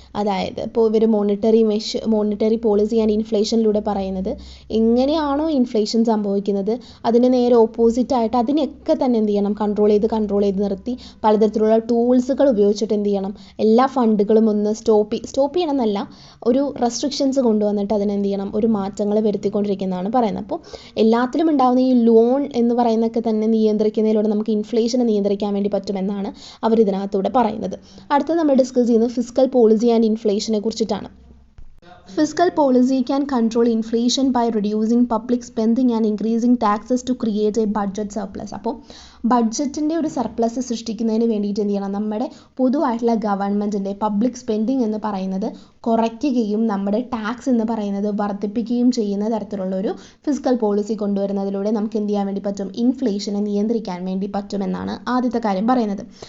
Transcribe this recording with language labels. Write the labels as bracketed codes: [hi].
[ml] അതായത് ഇപ്പോൾ ഇവർ മോണിറ്ററി പോളിസി ആൻഡ് ഇൻഫ്ലേഷനിലൂടെ പറയുന്നത് എങ്ങനെയാണോ ഇൻഫ്ലേഷൻ സംഭവിക്കുന്നത് അതിന് നേരെ ഓപ്പോസിറ്റായിട്ട് അതിനെയൊക്കെ തന്നെ എന്ത് ചെയ്യണം, കൺട്രോൾ ചെയ്ത് നിർത്തി പലതരത്തിലുള്ള ടൂൾസുകൾ ഉപയോഗിച്ചിട്ട് എന്ത് ചെയ്യണം, എല്ലാ ഫണ്ടുകളും ഒന്ന് സ്റ്റോപ്പ് ചെയ്യണം എന്നല്ല, ഒരു റെസ്ട്രിക്ഷൻസ് കൊണ്ടുവന്നിട്ട് അതിനെന്ത് ചെയ്യണം, ഒരു മാറ്റങ്ങൾ വരുത്തിക്കൊണ്ടിരിക്കുന്നതാണ് പറയുന്നത്. അപ്പോൾ എല്ലാത്തിലും ഉണ്ടാകുന്ന ഈ ലോൺ എന്ന് പറയുന്നതൊക്കെ തന്നെ നിയന്ത്രിക്കുന്നതിലൂടെ നമുക്ക് ഇൻഫ്ലേഷനെ നിയന്ത്രിക്കാൻ വേണ്ടി പറ്റുമെന്നാണ് അവർ ഇതിനകത്തൂടെ പറയുന്നത്. അടുത്ത നമ്മൾ ഡിസ്കസ് ചെയ്യുന്നത് ഫിസ്ക്കൽ പോളിസി ആൻഡ് ഇൻഫ്ലേഷനെ കുറിച്ചിട്ടാണ്. [en] Fiscal policy can control inflation by reducing public spending and increasing taxes to create a budget surplus. [ml] അപ്പോൾ ബഡ്ജറ്റിൻ്റെ ഒരു സർപ്ലസ് സൃഷ്ടിക്കുന്നതിന് വേണ്ടിയിട്ട് എന്ത് ചെയ്യണം, നമ്മുടെ പൊതുവായിട്ടുള്ള ഗവൺമെൻറ്റിൻ്റെ പബ്ലിക് സ്പെൻഡിങ് എന്ന് പറയുന്നത് കുറയ്ക്കുകയും നമ്മുടെ ടാക്സ് എന്ന് പറയുന്നത് വർദ്ധിപ്പിക്കുകയും ചെയ്യുന്ന തരത്തിലുള്ള ഒരു ഫിസ്ക്കൽ പോളിസി കൊണ്ടുവരുന്നതിലൂടെ നമുക്ക് എന്ത് ചെയ്യാൻ വേണ്ടി പറ്റും, ഇൻഫ്ലേഷനെ നിയന്ത്രിക്കാൻ വേണ്ടി പറ്റുമെന്നാണ് ആദ്യത്തെ കാര്യം പറയുന്നത്.